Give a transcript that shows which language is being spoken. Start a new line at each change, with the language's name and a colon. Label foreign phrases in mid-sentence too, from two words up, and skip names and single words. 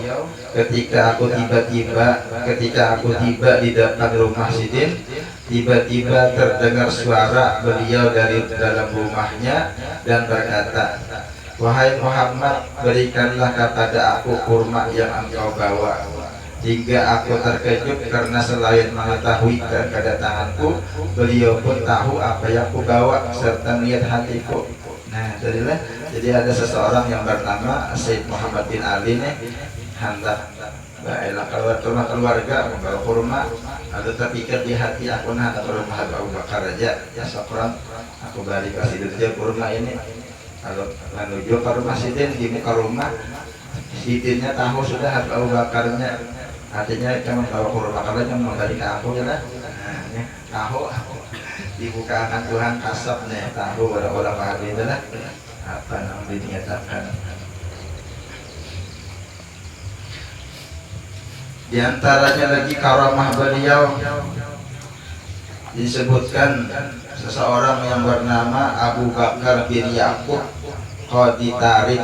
Indonesian: Ketika aku tiba di depan rumah Sidin, tiba-tiba terdengar suara beliau dari dalam rumahnya dan berkata, wahai Muhammad, berikanlah kepada aku kurma yang engkau bawa. Hingga aku terkejut karena selain mengetahui kedatanganku, beliau pun tahu apa yang aku bawa serta niat hatiku.
Banjar: Nah, jadi ada seseorang yang bernama Sayyid Muhammad bin Ali nih, hendak baiklah keluar rumah keluarga membawa kurma. Lalu terpikir di hati aku, nah ke rumah Abu Bakar aja ya syukran, aku balik ke Sidin aja kurma ini. Kalau menuju ke rumah Sidin, di muka rumah Sidinnya tahu sudah Abu Bakarnya, artinya cuma bawa kurma karena mau balik ke aku ya lah. Nah, tahu dibukakan Tuhan kasab nih, tahu orang-orang paham itu lah apa yang dinyatakan.
Indonesian: Di antaranya lagi karamah beliau disebutkan seseorang yang bernama Abu Bakar bin Yaqub Qadi Tarim.